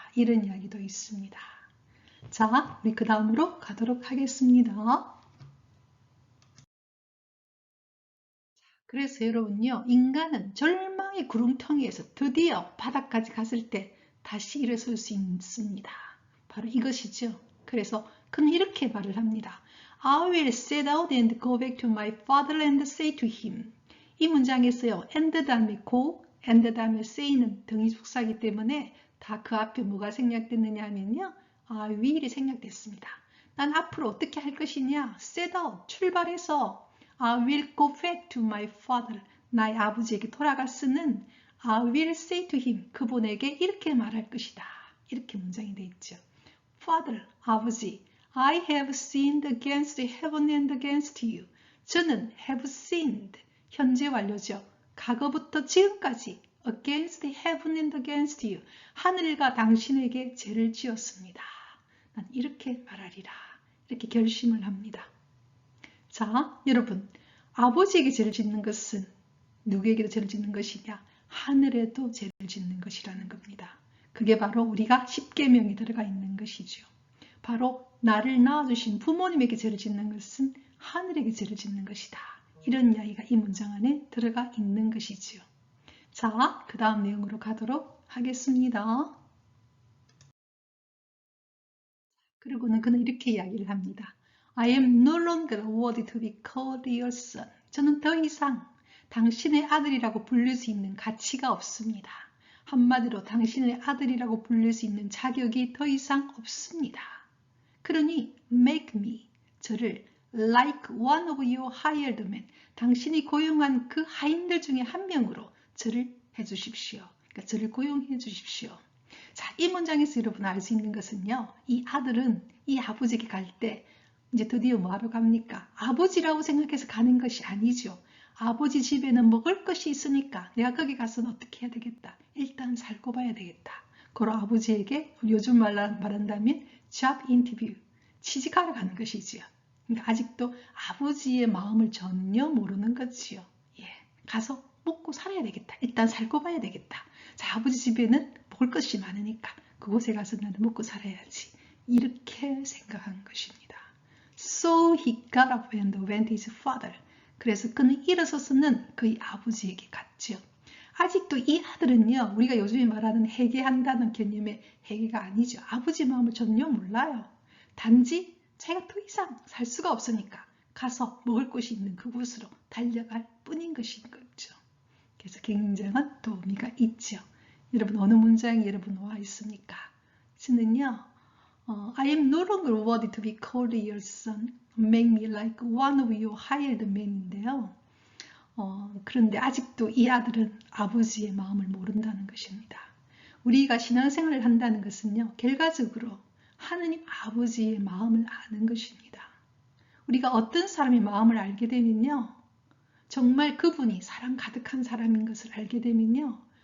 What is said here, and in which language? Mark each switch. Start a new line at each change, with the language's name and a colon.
Korean: 이런 이야기도 있습니다. 자, 우리 그 다음으로 가도록 하겠습니다. 그래서 여러분요, 인간은 절망의 구름텅이에서 드디어 바닥까지 갔을 때 다시 일어설 수 있습니다. 바로 이것이죠. 그래서 그는 이렇게 말을 합니다.
English: I will set out and go back to my father and say to him.
Korean: 이 문장에서요, and 다음에 go, and 다음에 say는 등위 숙사이기 때문에 다 그 앞에 뭐가 생략됐느냐 하면요, I will이 생략됐습니다. 난 앞으로 어떻게 할 것이냐,
English: set out, 출발해서 I will go back to my father.
Korean: 나의 아버지에게 돌아갈 수는
English: I will say to him.
Korean: 그분에게 이렇게 말할 것이다. 이렇게 문장이 되어 있죠.
English: Father, 아버지, I have sinned against heaven and against you.
Korean: 저는
English: have sinned,
Korean: 현재 완료죠. 과거부터 지금까지
English: against heaven and against you.
Korean: 하늘과 당신에게 죄를 지었습니다. 난 이렇게 말하리라. 이렇게 결심을 합니다. 자, 여러분, 아버지에게 죄를 짓는 것은 누구에게도 죄를 짓는 것이냐? 하늘에도 죄를 짓는 것이라는 겁니다. 그게 바로 우리가 십계명에 들어가 있는 것이죠. 바로 나를 낳아주신 부모님에게 죄를 짓는 것은 하늘에게 죄를 짓는 것이다. 이런 이야기가 이 문장 안에 들어가 있는 것이죠. 자, 그 다음 내용으로 가도록 하겠습니다. 그리고는 그는 이렇게 이야기를 합니다.
English: I am no longer worthy to be called your son.
Korean: 저는 더 이상 당신의 아들이라고 부를 수 있는 가치가 없습니다. 한마디로 당신의 아들이라고 부를 수 있는 자격이 더 이상 없습니다. 그러니
English: make me,
Korean: 저를
English: like one of your hired men,
Korean: 당신이 고용한 그 하인들 중에 한 명으로 저를 해주십시오. 그러니까 저를 고용해 주십시오. 자, 이 문장에서 여러분 알 수 있는 것은요. 이 아들은 이 아버지에게 갈 때 이제 드디어 뭐하러 갑니까? 아버지라고 생각해서 가는 것이 아니죠. 아버지 집에는 먹을 것이 있으니까 내가 거기 가서는 어떻게 해야 되겠다. 일단 살고 봐야 되겠다. 그러 아버지에게 요즘 말한다면 job interview, 취직하러 가는 것이지요. 그러니까 아직도 아버지의 마음을 전혀 모르는 거지요. 예, 가서 먹고 살아야 되겠다. 일단 살고 봐야 되겠다. 자, 아버지 집에는 먹을 것이 많으니까 그곳에 가서 나는 먹고 살아야지. 이렇게 생각한 것입니다.
English: So he got up and went his father.
Korean: 그래서 그는 일어서서는 그의 아버지에게 갔죠. 아직도 이 아들은요, 우리가 요즘에 말하는 회개한다는 개념의 회개가 아니죠. 아버지 마음을 전혀 몰라요. 단지 자기가 더 이상 살 수가 없으니까 가서 먹을 곳이 있는 그곳으로 달려갈 뿐인 것인 거죠. 그래서 굉장한 도우미가 있죠. 여러분 어느 문장이 여러분 와 있습니까? 저는요.
English: I am no longer worthy to be called your son. Make me like one of your hired men인데요.
Korean: 그런데 아직도 이 아들은 아버지의 마음을 모른다는 것입니다. 우리가 신앙생활을 한다는 것은요. 결과적으로 하느님 아버지의 마음을 아는 것입니다. 우리가 어떤 사람의 마음을 알게 되면요. 정말 그분이 사랑 가득한 사람인 것을 알게 되면요.